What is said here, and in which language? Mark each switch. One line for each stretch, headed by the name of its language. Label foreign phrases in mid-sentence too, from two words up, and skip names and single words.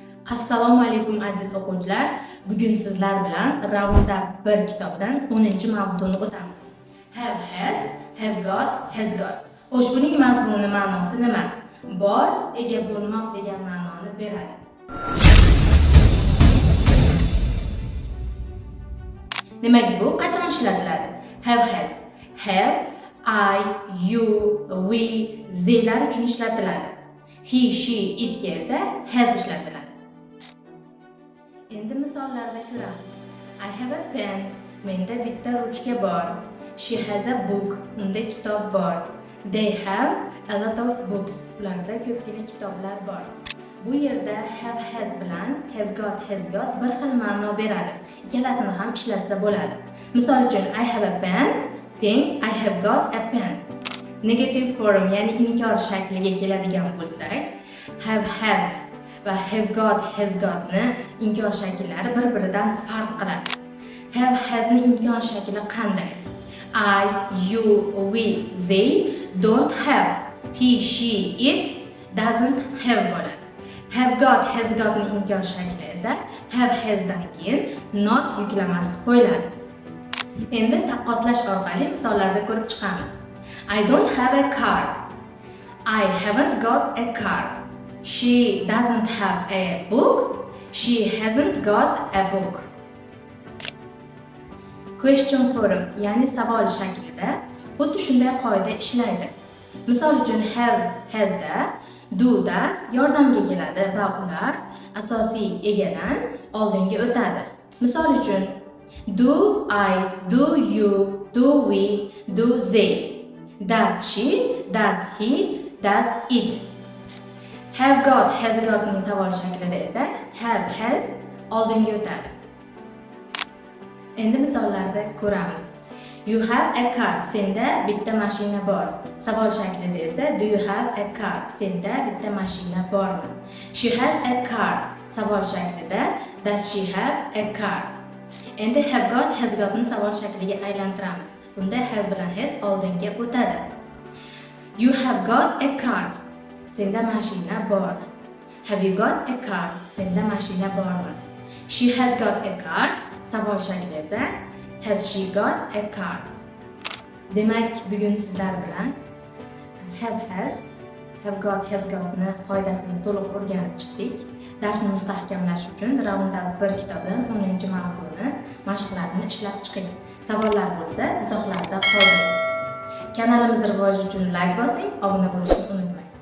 Uzbek: Assalomu alaykum aziz o'quvchilar. Bugun sizlar bilan Roundup 1 kitobidan 10-mavzuni o'tamiz.
English: Have has, have got, has got.
Uzbek: Xo'sh, buning mazmuni ma'nosi nima? Bor, ega bo'lmoq degan ma'noni beradi. Demak, bu qachon ishlatiladi?
English: Have has. Have, I, you, we,
Uzbek: zeylar uchun ishlatiladi.
English: He, she,
Uzbek: itga esa has ishlatiladi. Endi misollarda ko'ramiz.
English: I have a pen.
Uzbek: Menda bitta ruchka bor.
English: She has a book.
Uzbek: Unda kitob bor.
English: They have a lot of books.
Uzbek: Ularda ko'pgina kitoblar bor. Bu yerda
English: have has
Uzbek: bilan
English: have got has got
Uzbek: bir xil ma'no beradi. Ikkalasini ham ishlatsa bo'ladi. Misol uchun
English: I have a pen, teng I have got a pen. Negative form,
Uzbek: ya'ni inkor shakliga keladigan bo'lsak,
English: have has
Uzbek: va
English: have got has got
Uzbek: ni inkor shakllari bir-biridan farq qiladi.
English: Have has
Uzbek: ni inkor shakli qanday?
English: I, you, we, they don't have. He, she, it doesn't have bo'ladi. Have got has got
Uzbek: ni inkor shakli esa
English: have has
Uzbek: dan keyin not yuklamasi qo'yiladi. Endi taqqoslash orqali misollarda ko'rib chiqamiz.
English: I don't have a car. I haven't got a car. She doesn't have a book. She hasn't got a book. Question form,
Uzbek: ya'ni savol shaklida xuddi shunday qoida ishlaydi. Misol uchun
English: have has
Uzbek: da
English: do does
Uzbek: yordamga keladi va ular asosiy egadan oldinga o'tadi. Misol uchun
English: do I, do you, do we, do they. Does she, does he, does it. Have got, has got
Uzbek: ning savol shaklida esa
English: have has
Uzbek: oldinga o'tadi. Endi misollarda ko'ramiz.
English: You have a car.
Uzbek: Senda bitta mashina bor. Savol shaklida esa
English: do you have a car?
Uzbek: Senda bitta mashina bormi?
English: She has a car.
Uzbek: Savol shaklida
English: does she have a car?
Uzbek: Endi
English: have got, has got
Uzbek: ni savol shakliga aylantiramiz. Bunda have bilan has oldinga o'tadi.
English: You have got a car.
Uzbek: Senda mashina bor.
English: Have you got a car?
Uzbek: Senda mashina bormi?
English: She has got a car.
Uzbek: Savol shakli esa
English: has she got a car?
Uzbek: Demak, bugun sizlar bilan
English: have has, have got, has got
Uzbek: ni qoidasini to'liq o'rganib chiqdik. Darsni mustahkamlash uchun Roundup 1 kitobidan 10-mavzuni mashqlarini ishlab chiqing. Savollar bo'lsa, izohlarda qoldiring. Kanalimiz rivoji uchun like bosing, obuna bo'lishni unutmang.